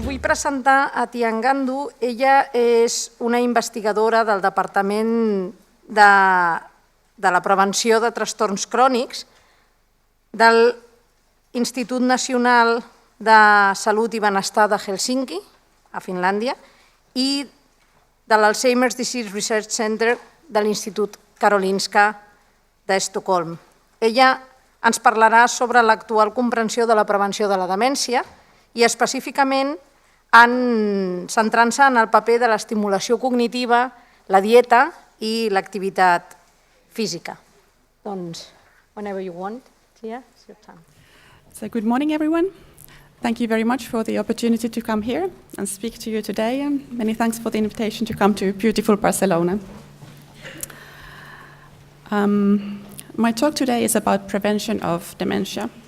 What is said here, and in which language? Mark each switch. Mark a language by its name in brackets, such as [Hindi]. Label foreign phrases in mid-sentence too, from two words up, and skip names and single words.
[Catalan] presentar a Tiia Ngandu. Ella és una investigadora del Departament de la Prevenció de Trastorns Crònics de l'Institut Nacional de Salut i Benestar de Helsinki, a Finlàndia, i de l'Alzheimer's Disease Research Center de l'Institut Karolinska d'Estocolm. Ella ens parlarà sobre l'actual comprensió de la prevenció de la demència i específicament centrant-se en el paper de l'estimulació cognitiva, la dieta i l'activitat física. Doncs, [English] whenever you want, Tiia, it's your time. So good morning, everyone. Thank you very much for the opportunity to come here and speak to you today, and many thanks for the invitation to come to beautiful Barcelona. My talk today is about prevention of dementia.